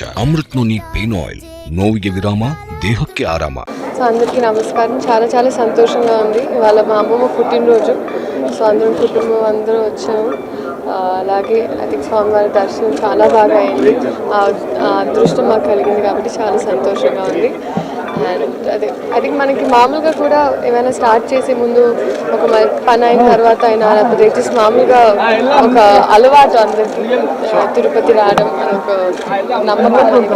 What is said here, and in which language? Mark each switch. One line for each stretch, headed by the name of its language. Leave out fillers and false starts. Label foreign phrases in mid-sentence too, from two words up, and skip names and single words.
Kannada: ಅಮೃತ್ ನೋನಿ ಪೇನ್ ಆಯಿಲ್, ನೋವಿಗೆ ವಿರಾಮ, ದೇಹಕ್ಕೆ ಆರಾಮ.
Telugu: సో అందరికీ నమస్కారం. చాలా చాలా సంతోషంగా ఉంది. ఇవాళ మా అమ్మమ్మ పుట్టినరోజు. సో అందరం కుటుంబం అందరూ వచ్చాము. అలాగే
English: I think
Telugu: స్వామివారి దర్శనం చాలా బాగా అయింది. ఆ అదృష్టం మాకు కలిగింది కాబట్టి చాలా సంతోషంగా ఉంది. అండ్ అదే
English: I think
Telugu: మనకి మామూలుగా కూడా ఏమైనా స్టార్ట్ చేసే ముందు ఒక పని అయిన తర్వాత అయినా లేకపోతే జస్ట్ మామూలుగా ఒక అలవాటు అందరికీ తిరుపతి రావడం అని ఒక నమ్మకం ఉంది.